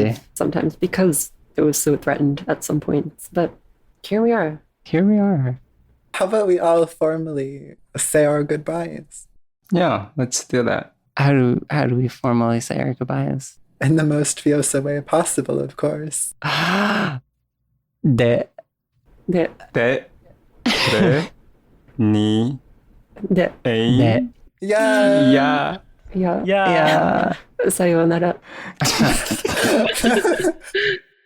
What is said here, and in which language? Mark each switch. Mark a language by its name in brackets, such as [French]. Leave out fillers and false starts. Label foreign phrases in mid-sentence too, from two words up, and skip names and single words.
[English] believe sometimes because it was so threatened at some points. But here we are. Here we are. How about we all formally say our goodbyes Yeah, let's do that. How do we formally say our goodbyes? in the most Viosa way possible, of course. De. De, 대, 대, 니, de, 에이, De. Yeah. 야. yeah. Yeah. Yeah. Sayonara.